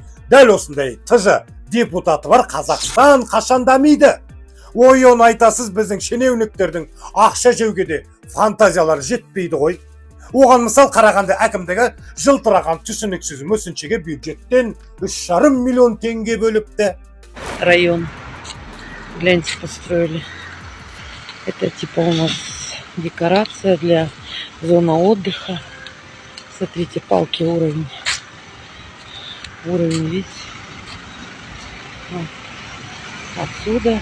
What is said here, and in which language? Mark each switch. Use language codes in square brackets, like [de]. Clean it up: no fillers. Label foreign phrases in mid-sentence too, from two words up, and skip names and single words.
[kk] Дәл осындай тыжы депутаты бар Қазақстан қашан дамиды. Ой, оны айтасыз, біздің шенеуніктердің ақша жеуге де фантазиялар жетпейді ғой. Оған мысал қарағанды әкімдігі жылтыраған түсініксіз мүсіншеге бюджеттен 3,5 миллион теңге бөліпті. [ru] Район. Гляньте, построили. Это типа у нас декорация для зоны отдыха. Смотрите, палки уровень. Уровень, видите? Отсюда.